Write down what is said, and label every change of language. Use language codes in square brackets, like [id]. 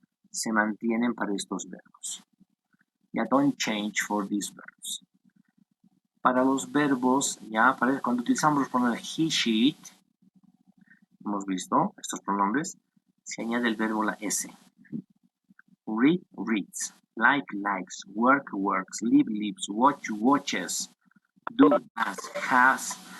[es] Se mantienen para estos verbos. [en] Ya don't change for these verbs. [es] Para los verbos, cuando utilizamos los pronombres he, she, it, hemos visto estos pronombres, se añade el verbo la S. [en] Read, reads. Like, likes. Work, works. Live, lives. Watch, watches. Do, does.